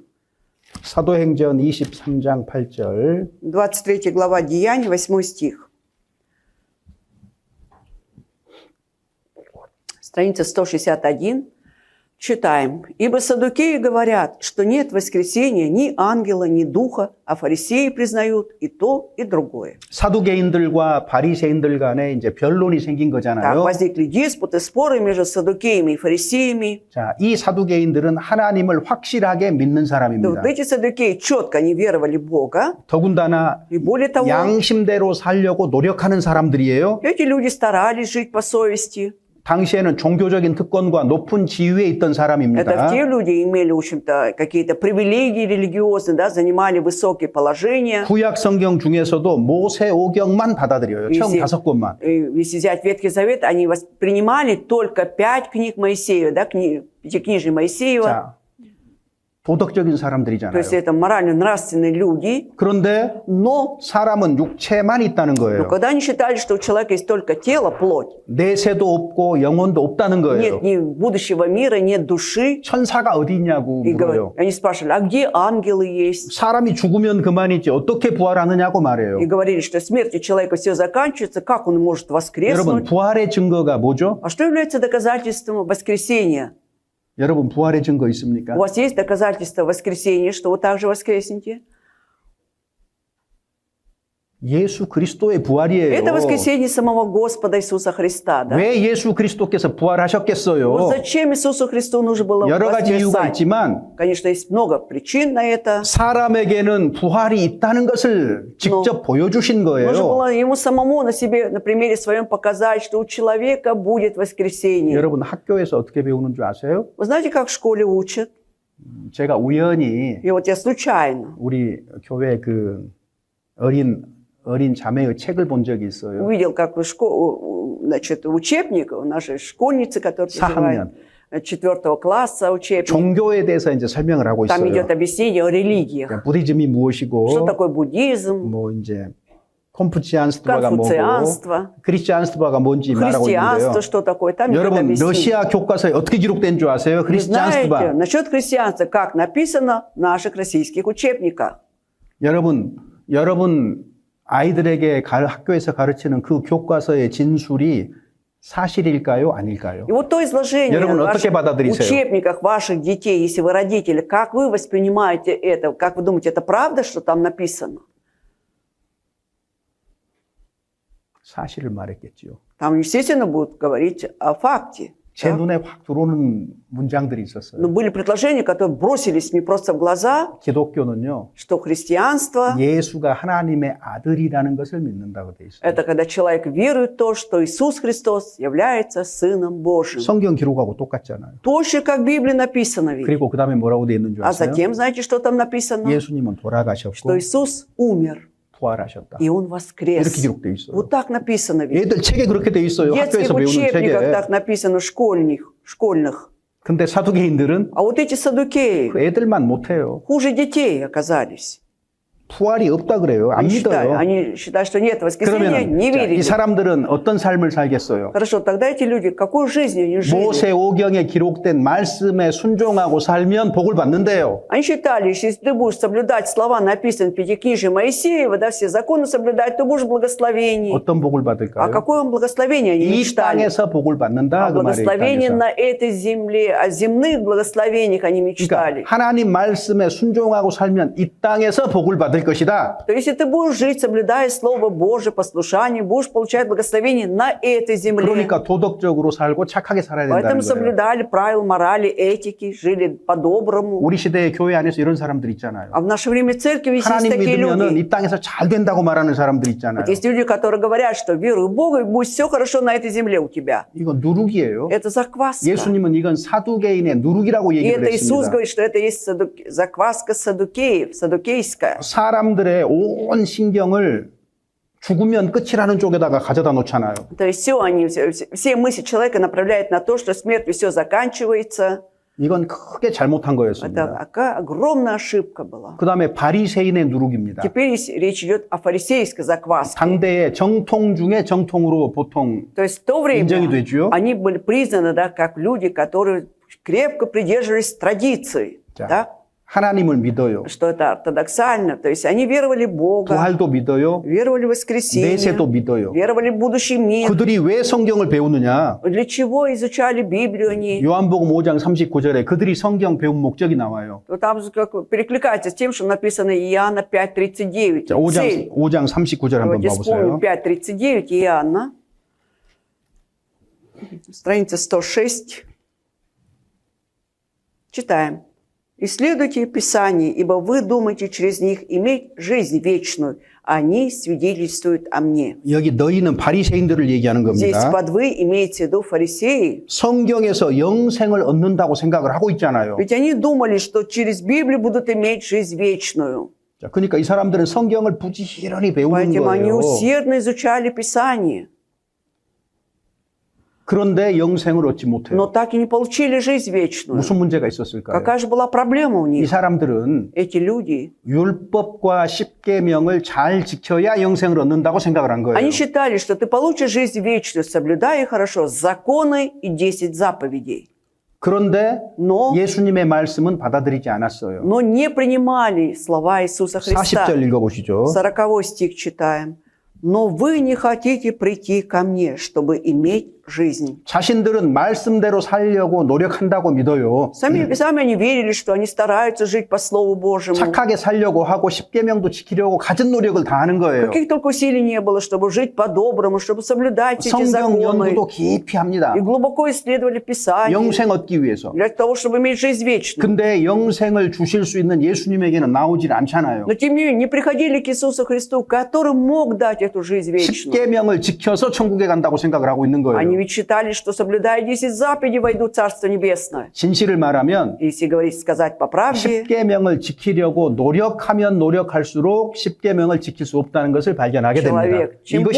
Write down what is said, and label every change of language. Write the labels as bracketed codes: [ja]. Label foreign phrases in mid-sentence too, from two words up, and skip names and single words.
[ko] 사도행전 23장 8절. [ru] 23 глава Деяний, 8 стих. Страница 161. Читаем. «Ибо саддукеи говорят, что нет воскресения ни ангела, ни духа, а фарисеи признают и то, и другое». [ko] 사두개인들과 바리새인들 간에 이제 변론이 생긴 [ru] Так [ko] 거잖아요. [ru] возникли диспуты, споры между саддукеями и фарисеями. [ko] 자, 이 사두개인들은 하나님을 확실하게 믿는 [ru] Да [ko] 사람입니다. [ru] вот эти саддукеи четко они веровали в Бога. [ko] 더군다나 [ru] И более того, [ko] 양심대로 살려고 노력하는 사람들이에요. [ru] эти люди старались жить по совести. [ko] 당시에는 종교적인 특권과 높은 지위에 있던 [ru] Это [ko] 사람입니다. [ru] те люди имели, в общем-то, какие-то привилегии религиозные, да, занимали высокие положения. [ko] 구약 성경 중에서도 모세오경만 받아들여요. 처음 [ru] Если- [ko] 5권만. [ru] Если взять Ветхий Завет, они воспринимали только 5 книг Моисея, да, пятикнижие Моисеева. [ko] 자, 도덕적인 [ru] То [ko] 사람들이잖아요. [ru] есть это морально-нравственные люди. [ko] 그런데 [ru] Но [ko] 사람은 육체만 있다는 거예요. [ru] когда они считали, что у человека есть только тело, плоть, [ko] 내세도 없고 영혼도 없다는 거예요. [ru] нет ни будущего мира, нет души, [ko] 천사가 어디 있냐고 [ru] и [ko] 물어요. [ru] они спрашивали, а где ангелы есть? [ko] 사람이 죽으면 그만이지 어떻게 부활하느냐고 말해요. [ru] И говорили, что смертью человека все заканчивается, как он может [ko] 여러분, [ru] воскреснуть? [ko] 부활의 증거가 뭐죠? [ru] А что является доказательством воскресения? [ko] 여러분, 부활의 증거 있습니까? [ru] У вас есть доказательства воскресения, что вы также воскреснете? 예수 그리스도의 부활이에요. Это воскресение самого Господа Иисуса Христа. Да? [ko] 왜 예수 그리스도께서 [ru] Вот [ko] 부활하셨겠어요? [ru] зачем Иисусу Христу нужно было [ko] 여러 가지 이유가 [ru] воскресать? [ko] 있지만 [ru] Конечно, есть много причин на это. [ko] 사람에게는 부활이 있다는 것을 직접 보여주신 [ru] Нужно [ko] 거예요. [ru] было ему самому на себе, на примере своем показать, что у человека будет воскресение. [ko] 여러분 학교에서 어떻게 배우는 줄 아세요? [ru] Вы знаете, как в школе учат? [ko] 제가 우연히 [ru] И вот я случайно [ko] 우리 교회 그 어린 자매의 책을 본 적이 있어요. [ru] увидел, как значит, учебник у нашей школьницы, которая [ko] 4학년. [ru] 4 класса учебник. [ko] 종교에 대해서 이제 설명을 하고 [ru] Там [ko] 있어요. [ru] идет объяснение о религиях. [ko] 그러니까 부디즘이 [ru] Что [ko] 무엇이고, [ru] такое буддизм, [ko] 뭐 이제 콘푸치안스트바가 뭐고, [ru] конфуцианство, [ko] 크리스찬스트바가 뭔지 말하고 있는데요. [ru] христианство, что такое. Там идет [ko] 여러분 [ru] объяснение. [ko] 러시아 교과서에 어떻게 기록된 줄 아세요? [ru] Вы знаете, [ko] 크리스찬스트바. [ru] насчет христианства, как написано в наших российских учебниках. [ko] 여러분 아이들에게 학교에서 가르치는 그 교과서의 진술이 사실일까요? 아닐까요? [ru] И вот то изложение [ko] 여러분, [ru] в [ko] 어떻게 [ru] ваших [ko] 받아들이세요? [ru] учебниках ваших детей, если вы родители, как вы воспринимаете это? Как вы думаете, это правда, что там написано? [ko] 사실을 말했겠죠. [ru] Там, естественно, будут говорить о факте. [ko] 제 [ru] да? [ko] 눈에 확 들어오는 문장들이 있었어요. [ru] Но были предложения, которые бросились мне просто в глаза, [ko] 기독교는요, [ru] что христианство [ko] 예수가 하나님의 아들이라는 것을 믿는다고 돼 있어요. [ru] это когда человек верует в то, что Иисус Христос является Сыном Божьим. [ko] 성경 기록하고 똑같잖아요. [ru] Точно как в Библии написано ведь. [ko] 그리고 그 다음에 뭐라고 돼 있는 줄 [ru] А [ko] 아세요? [ru] затем, знаете, что там написано? [ko] 예수님은 돌아가셨고 [ru] Что Иисус умер, [ko] 부활하셨다. [ru] и Он [ko] 이렇게 [ru] воскрес. [ko] 기록돼 있어요. [ru] Вот так написано ведь. [ko] 얘들 책에 그렇게 돼 있어요. [ru] В детских [ko] 학교에서 배우는 [ru] учебниках [ko] 책에. [ru] так написано, школьных. [ko] 근데 사두개인들은 [ru] А вот эти саддукеи [ko] 그 애들만 못해요. [ru] хуже детей оказались. [ko] 부활이 없다 그래요. 안 믿어요. [ru] Они считают, что нет воскресения, не [ko] 그러면 이 [ru] верили. [ko] 사람들은 어떤 삶을 살겠어요? [ru] Хорошо, тогда эти люди, какую жизнь они жили? [ko] 모세오경에 기록된 말씀에 순종하고 살면 복을 받는데요. [ru] Они считали, что если ты будешь соблюдать слова, написанные в Пятикнижии Моисеева, да, все законы соблюдать, то будешь благословений. [ko] 어떤 복을 [ru] А [ko] 받을까요? [ru] какое он благословение они [ko] 이 [ru] мечтали? [ko] 땅에서 복을 받는다 [ru] О [ko] 그 말이에요. 이 [ru] благословении [ko] 땅에서. [ru] на этой земле, о земных благословениях они мечтали. [ko] 그러니까 하나님 말씀에 순종하고 살면 이 땅에서 복을 받을 것이다. [ru] То если ты будешь жить, соблюдая Слово Божие, послушание, будешь получать благословение на этой земле. [ko] 그러니까 도덕적으로 살고 착하게 살아야 된다는 [ru] Поэтому [ko] 거예요. [ru] соблюдали правила морали, этики, жили по-доброму. [ko] 우리 시대의 교회 안에서 이런 사람들 있잖아요. [ru] А в наше время в церкви есть [ko] 하나님 [ru] такие [ko] 믿으면은 [ru] люди. [ko] 이 땅에서 잘 된다고 말하는 사람들 있잖아요. [ru] Вот есть люди, которые говорят, что веруй в Бога, и будет все хорошо на этой земле у тебя. [ko] 이건 누룩이에요. [ru] Это закваска. [ko] 예수님은 이건 사두개인의 누룩이라고 [ru] И [ko] 얘기를 [ru] это Иисус [ko] 했습니다. [ru] говорит, что это есть закваска саддукеев, саддукейская. [ko] 사람들의 온 신경을 죽으면 끝이라는 쪽에다가 가져다 놓잖아요. [ru] То есть все мысли человека направляют на то, что смертью все заканчивается. [ko] 이건 크게 잘못한 [ru] Это [ko] 거였습니다. [ru] такая огромная ошибка была. [ko] 그 다음에 바리새인의 누룩입니다. [ru] Теперь речь идет о фарисейской закваске. [ko] 당대의 정통 중에 정통으로 보통 [ru] То есть в то время [ko] 인정이 되죠. [ru] они были признаны, да, как люди, которые крепко придерживались традиций, [ko] 자, [ru] да, [ko] 하나님을 믿어요. [ru] что это ортодоксально. То есть они веровали в Бога, [ko] 부활도 믿어요. [ru] веровали в воскресенье, [ko] 내세도 믿어요. [ru] веровали в будущий мир. [ko] 그들이 왜 성경을 배우느냐? [ru] Для чего изучали Библию они? [ko] 요한복음 5장 39절에 그들이 성경 배운 목적이 на와요. [ru] То там как перекликается с тем, что написано Иоанна 5:39. [ko] 자, [ru] Цель. [ko] 5장 39절 한번 [ru] Давайте вспомним [ko] 봐보세요. [ru] 5:39 Иоанна. Страница 106. Читаем. «Исследуйте Писание, ибо вы думаете через них иметь жизнь вечную. Они свидетельствуют о мне». [ko] 여기 너희는 바리새인들을 얘기하는 [ru] Здесь [ko] 겁니다. [ru] под «вы» имеется в виду фарисеи. [ko] 성경에서 영생을 얻는다고 생각을 하고 있잖아요. [ru] Ведь они думали, что через Библию будут иметь жизнь вечную. [ko] 자, 그러니까 이 사람들은 성경을 부지런히 배우는 [ru] Поэтому они [ko] 거예요. [ru] усердно изучали Писание. [ko] 그런데 영생을 얻지 [ru] Но [ko] 못해요. [ru] так и не получили жизнь вечную. [ko] 무슨 문제가 있었을까요? [ru] Какая же была проблема у [ko] 이 [ru] них? [ko] 사람들은 [ru] Эти люди, [ko] 율법과 십계명을 잘 지켜야 영생을 얻는다고 생각을 한 거예요. [ru] они считали, что ты получишь жизнь вечную, соблюдая хорошо законы и 10 заповедей. [ko] 그런데 [ru] Но [ko] 예수님의 말씀은 받아들이지 않았어요. [ru] не принимали слова Иисуса Христа. 40절 읽어보시죠. 40 стих читаем. «Но вы не хотите прийти ко мне, чтобы иметь жизнь». [ko] 자신들은 말씀대로 살려고 노력한다고 믿어요. [ru] Сами они верили, что они стараются жить по Слову Божьему. [ko] 착하게 살려고 하고 십계명도 지키려고 갖은 노력을 다 하는 거예요. [ru] Каких только усилий не было, чтобы жить по-доброму, чтобы соблюдать эти [ko] 성경 [ru] законы. [ko] 연구도 깊이 합니다. [ru] И глубоко исследовали Писание [ko] 영생 얻기 위해서. [ru] для того, чтобы иметь жизнь вечную. [ko] 근데 영생을 주실 수 있는 예수님에게는 나오질 않잖아요. [ru] Но тем не менее, не приходили к Иисусу Христу, который мог дать эту жизнь вечную. [ko] 십계명을 지켜서 천국에 간다고 생각을 하고 있는 [ru] Они [ko] 거예요. [ru] ведь считали, что соблюдая 10 заповедей, войдут в Царство Небесное. [ko] 진실을 말하면 [ru] Если сказать по правде, [ko] 십계명을 지키려고 노력하면 노력할수록 십계명을 지킬 수 없다는 것을 발견하게 됩니다. [ru] человек, чем [ko] 이것이